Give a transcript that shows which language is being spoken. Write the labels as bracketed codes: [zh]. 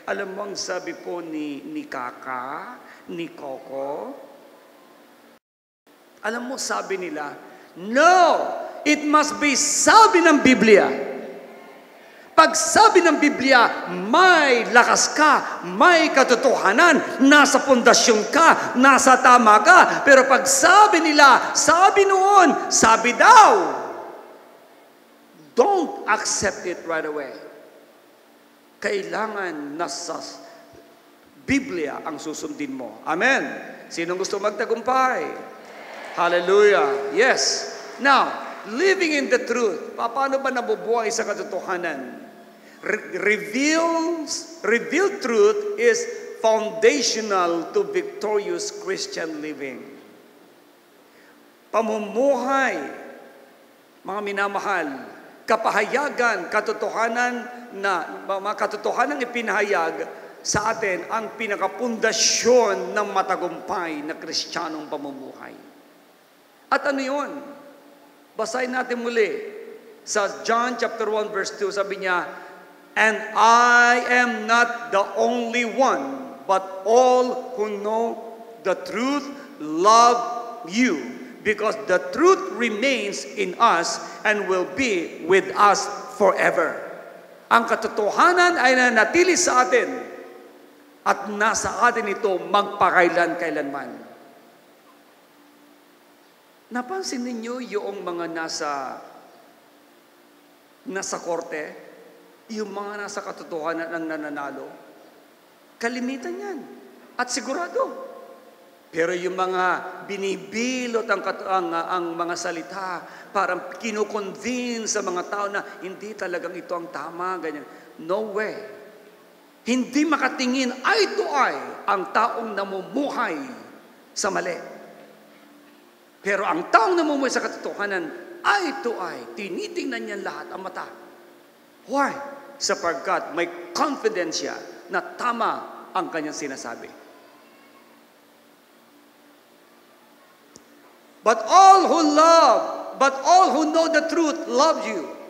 [tl] Alam mo, ang sabi po ni Kaka, ni Coco, alam mo, sabi nila, no, [en] it must be [tl] sabi ng Biblia. Pag sabi ng Biblia, may lakas ka, may katotohanan, nasa pundasyon ka, nasa tama ka. Pero pag sabi nila, sabi noon, sabi daw, [en] don't accept it right away. [tl] Kailangan nasa Biblia ang susundin mo. Amen. Sinong gusto magtagumpay? [en] Hallelujah. Yes. Now, living in the truth. [tl] Paano ba nabubuhay sa katotohanan? [en] Revealed truth is foundational to victorious Christian living. [tl] Pamumuhay, mga minamahal, kapahayagan, katotohanan na mga katotohanan ipinahayag sa atin ang pinakapundasyon ng matagumpay na Kristiyanong pamumuhay. At ano yun? Basahin natin muli sa [en] John chapter 1 verse 2, [tl] sabi niya, [en] and I am not the only one, but all who know the truth love you, because the truth remains in us and will be with us forever. [tl] Ang katotohanan ay nanatili sa atin at nasa atin ito magpakailan-kailanman. Napansin ninyo yung mga nasa korte, yung mga nasa katotohanan ang nananalo? Kalimitan yan. At sigurado. Pero yung mga binibilot ang mga salita, parang kinukonvince sa mga tao na hindi talagang ito ang tama, ganyan. [en] No way. [tl] Hindi makatingin [en] eye to eye [tl] ang taong namumuhay sa mali. Pero ang taong namumuhay sa katotohanan, [en] eye to eye, [tl] tinitingnan niya lahat ang mata. Why? Sapagkat may confidence siya na tama ang kanyang sinasabi. [en] But all who know the truth love you.